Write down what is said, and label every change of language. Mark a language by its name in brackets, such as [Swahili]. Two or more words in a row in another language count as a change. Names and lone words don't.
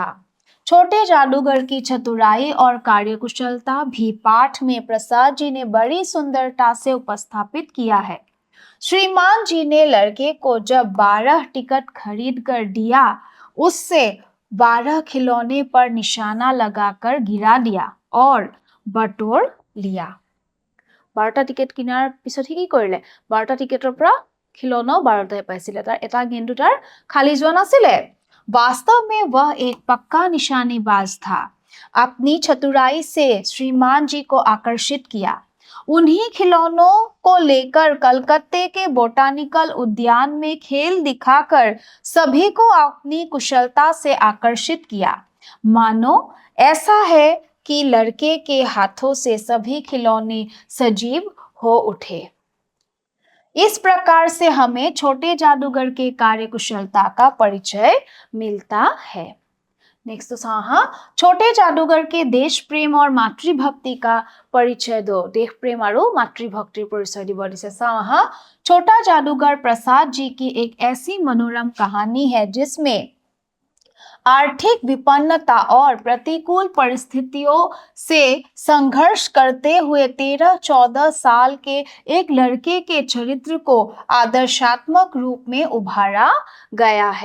[Hindi] छोटे जादूगर की चतुराई और कार्यकुशलता भी पाठ में प्रसाद जी ने बड़ी सुंदरता से उपस्थापित किया है। श्रीमान जी ने लड़के को जब 12 टिकट खरीद कर दिया, उससे 12 खिलौने पर निशाना लगाकर गिरा दिया और बटोर लिया। [Assamese] 12টা টিকেট কিনাৰ পিছত কি কৰিলে? 12টা টিকেটৰ পৰা खिलौनाও 12টাই পাইছিলে। তাৰ এটা গেন্দু তাৰ খালি যোৱা নাছিলে। [Hindi] वास्तव में वह एक पक्का निशानेबाज था। अपनी चतुराई से श्रीमान जी को आकर्षित किया। उन्हीं खिलौनों को लेकर कलकत्ते के बोटानिकल उद्यान में खेल दिखाकर सभी को अपनी कुशलता से आकर्षित किया। मानो ऐसा है कि लड़के के हाथों से सभी खिलौने सजीव हो उठे। इस प्रकार से हमें छोटे जादूगर के कार्यकुशलता का परिचय मिलता है। नेक्स्ट छोटे जादूगर के देश प्रेम और मातृभक्ति का परिचय दो। देश प्रेम और मातृभक्ति परिचय [Assamese] দিব দিছে। [Hindi] छोटा जादूगर प्रसाद जी की एक ऐसी मनोरम कहानी है जिसमें आर्थिक विपन्नता और प्रतिकूल परिस्थितियों से संघर्ष करते हुए 13-14 साल के एक लड़के के चरित्र को आदर्शात्मक रूप में उभारा गया है।